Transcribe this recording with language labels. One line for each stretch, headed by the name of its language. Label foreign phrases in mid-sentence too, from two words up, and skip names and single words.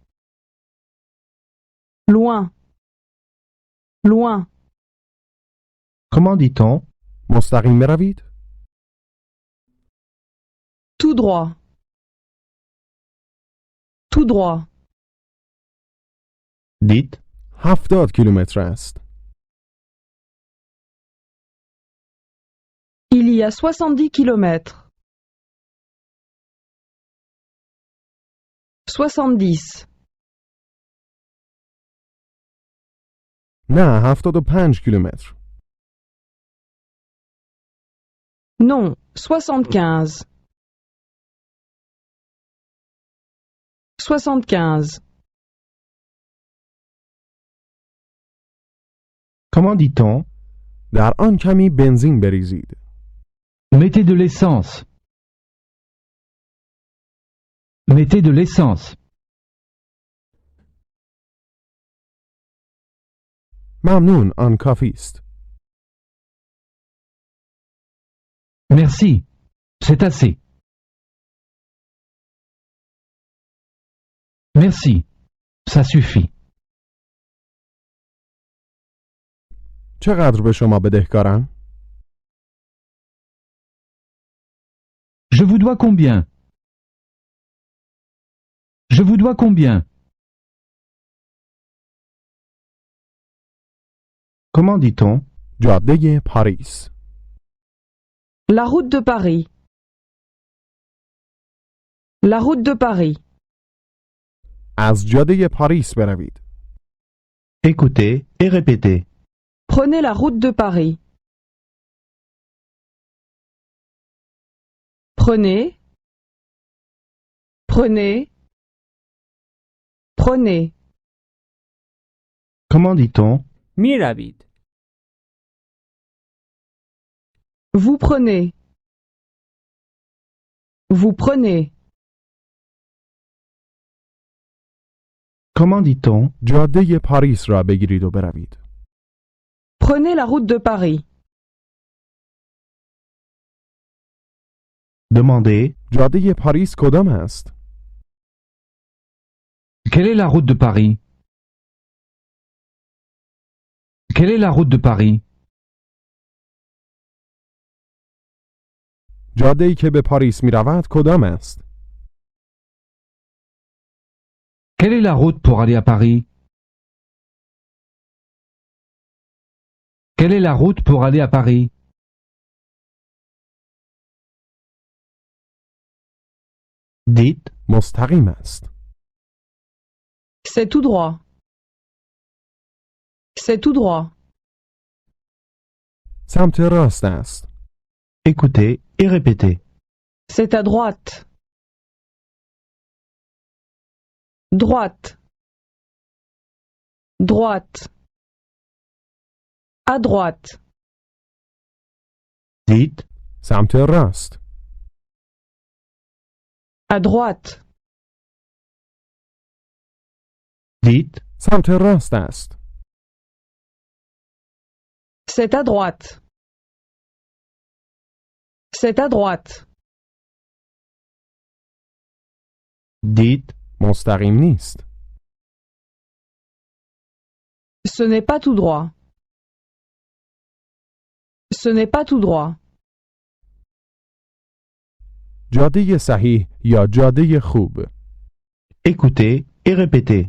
French: Loin. Loin. Comment dit-on
Persian: مستقیم بروید.
French: Tout droit. Tout droit. Dites,
Persian: 70 کیلومتر است.
French: Il y a 70 kilomètres. 70.
Persian: نه 75 کیلومتر.
French: Non, 75. 75. comment dit-on
Persian: در آن کمی بنزین بریزید.
French: Mettez de l'essence. Mettez de l'essence.
Persian: ممنون، آن کافی است.
French: Merci. C'est assez. Merci. Ça suffit.
Persian: چقدر به شما بدهکارم؟
French: Je vous dois combien? Je vous dois combien? Comment dit-on?
Persian: جاده پاریس.
French: La route de Paris. La route de Paris.
Persian: از جاده پاریس بروید.
French: Écoutez et répétez. Prenez la route de Paris. Prenez. Prenez. Prenez. Comment dit-on?
Persian: می روید.
French: Vous prenez. Vous prenez. Comment dit-on?
Persian: جاده پاریس را بگیرید و بروید.
French: Prenez la route de Paris. Demandez.
Persian: جاده پاریس کدام است؟
French: Quelle est la route de Paris? Quelle est la route de Paris?
Persian: جاده‌ای که به پاریس می رود کدام است؟
French: Quelle est la route pour aller à Paris? Quelle est la route pour aller à Paris? Dites.
Persian: مستقیم است.
French: C'est tout droit. C'est tout droit.
Persian: سمت راست است.
French: Écoutez et répétez. C'est à droite. Droite. Droite. À droite. Dites.
Persian: سمت راست.
French: À droite. Dites.
Persian: سمت راست است.
French: C'est à droite. C'est à droite. Dites.
Persian: مستقیم نیست.
French: Ce n'est pas tout droit. Ce n'est pas tout droit.
Persian: جاده صحیح یا جاده خوب.
French: Écoutez et répétez.